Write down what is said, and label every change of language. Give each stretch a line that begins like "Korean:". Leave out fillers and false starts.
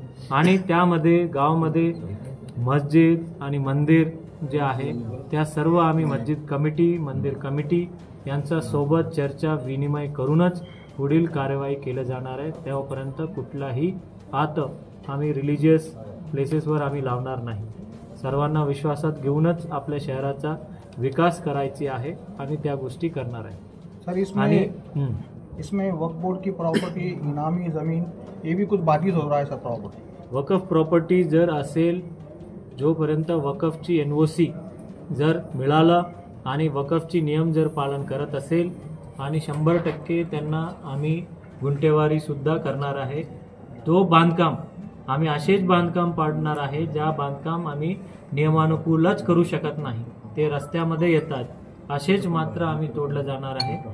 Marathi: आणि त्यामध्ये गावामध्ये मस्जिद आणि मंदिर जे आहे त्या सर्व आम्ही मस्जिद कमिटी मंदिर कमिटी यांच्या सोबत चर्चा विनिमय करूनच पुढील कार्यवाही केली जाणार आहे। तेव्हापर्यंत कुठलाही हात आम्ही रिलिजियस प्लेसेसवर आम्ही लावणार नाही। सर्वांना विश्वासात घेऊनच आपल्या शहराचा विकास करायची आहे आणि त्या गोष्टी करणार आहे।
Hindi: सर इसमें वक्फ बोर्ड की प्रॉपर्टी, इनामी ज़मीन, ये भी कुछ बाधित हो रहा है सर प्रॉपर्टी।
Marathi: वकफ प्रॉपर्टी जर असेल, जोपर्यंत वकफची NOC जर मिळालं आणि वकफची नियम जर पालन करत असेल आणि 100% त्यांना आम्ही गुंठेवारीसुद्धा करणार आहे, तो बांधकाम आम्ही असेच बांधकाम पाडणार आहे ज्या बांधकाम आम्ही नियमानुकूलच करू शकत नाही, ते रस्त्यामध्ये येतात, असेच मात्र आम्ही तोडलं जाणार आहे।